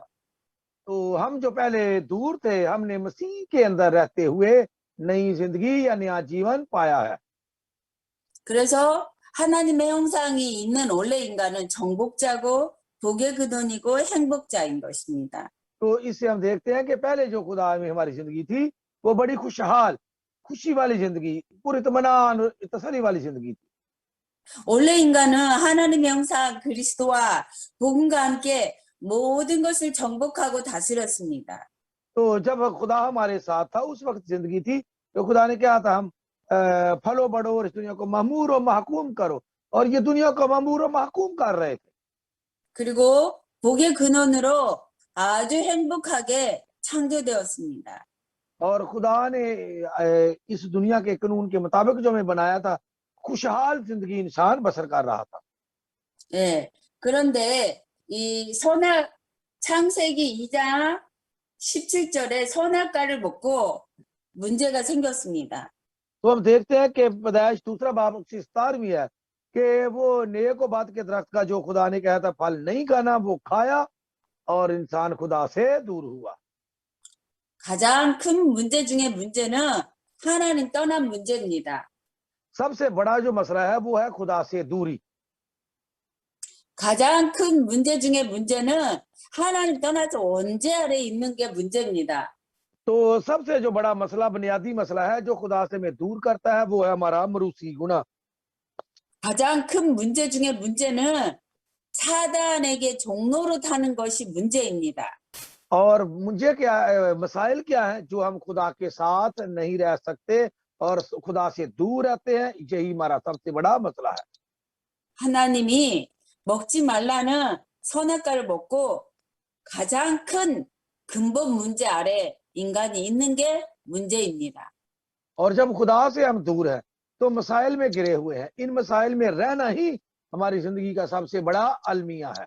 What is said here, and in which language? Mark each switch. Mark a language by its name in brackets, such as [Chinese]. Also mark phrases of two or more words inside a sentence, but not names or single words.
[Urdu] تو ہم جو پہلے دور تھے، ہم نے مسیح کے اندر رہتے ہوئے نئی زندگی یا نیا جیون پایا ہے. [Korean] 그래서 하나님의 형상이 있는 원래 인간은 정복자고 복의 근원이고 행복자인 것입니다. [Urdu] تو اس سے ہم دیکھتے ہیں کہ پہلے جو خدا میں ہماری زندگی تھی وہ بڑی خوشحال، خوشی والی زندگی، پوری اطمینان تسلی والی زندگی تھی. [Korean] 원래 인간은 하나님의 형상 그리스도와 복음과 함께 모든 것을 정복하고 다스렸습니다. [Urdu] تو جب خدا ہمارے ساتھ تھا اس وقت زندگی تھی تو خدا نے کیا تھا، ہم پھلو بڑھو اور اس دنیا کو معمور اور محکوم کرو، اور یہ دنیا کو معمور اور محکوم کر رہے تھے. [Korean] 그리고 복의 근원으로 아주 행복하게 창조되었습니다. [Urdu] اور خدا نے اس دنیا کے قانون کے مطابق جو ہمیں بنایا تھا، خوشحال زندگی انسان بسر کر رہا تھا. [Korean] 예. 그런데 이 창세기 2장 17절에 선악과를 먹고 문제가 생겼습니다. [Urdu] تو ہم دیکھتے ہیں کہ پیدائش دوسرا باب 17 میں ہے کہ وہ نیک اور بات کے درخت کا جو خدا نے کہا تھا پھل نہیں کھانا، وہ کھایا اور انسان خدا سے دور ہوا. [Korean] 가장 큰 문제 중에 문제는 하나님 떠난 문제입니다. [Urdu] سب سے بڑا جو مسئلہ ہے وہ ہے خدا سے دوری. [Korean] 가장 큰 문제 중에 문제는 하나님 떠나서 원죄 아래 있는 게 문제입니다. [Urdu] تو سب سے جو بڑا مسئلہ، بنیادی مسئلہ ہے جو خدا سے ہمیں دور کرتا ہے، وہ ہے ہمارا موروثی گناہ. [Korean] 가장 큰 문제 중에 문제는 사단에게 종로로 타는 것이 문제입니다. [Urdu] اور مجھے کیا مسائل کیا ہے جو ہم خدا کے ساتھ نہیں رہ سکتے اور خدا سے دور رہتے ہیں، یہی ہمارا سب سے بڑا مسئلہ ہے. [Korean] 하나님이 먹지 말라는 선악과를 먹고 가장 큰 근본 문제 아래 인간이 있는 게 문제입니다. [Urdu] اور جب خدا سے ہم دور ہیں تو مسائل میں گرے ہوئے ہیں، ان مسائل میں رہنا ہی ہماری زندگی کا سب سے بڑا المیہ ہے.